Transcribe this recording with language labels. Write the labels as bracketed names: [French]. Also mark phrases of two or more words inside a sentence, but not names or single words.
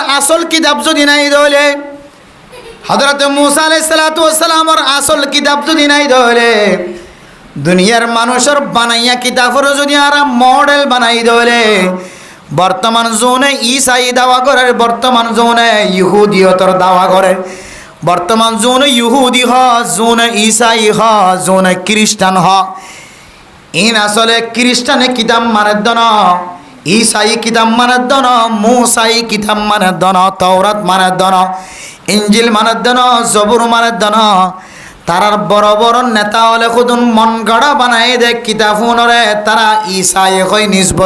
[Sylheti] আসল কিতাব যদি নাই দলে, হযরত মূসা [Arabic] عليه الصلاة والسلام [Sylheti] আসল কিতাব যদি নাই দলে, দুনিয়ার মানুষের বানাইয়া কিতাবর যদি আর মডেল বানাই দলে, বর্তমান জোনে ঈসাই দাওয়া করে, বর্তমান জোনে ইহুদিয়তর দাওয়া করে, বর্তমান জোনে ইহুদি হ, জোনে ঈসাই হ, জোনে খ্রিস্টান হ। ইন আসলে খ্রিস্টানে কিতাব মানে দন, ঈসাই কিতাব মানে দন, মূসাই কিতাব মানে দন, তাওরাত মানে দন, ইনজিল মানে দন, জবুর মানে দন। তারার বড় বড় নেতা হলে খুদুন মন গড়া বানাই দে কিতাফুনরে তারা ঈসাই কই নিসবত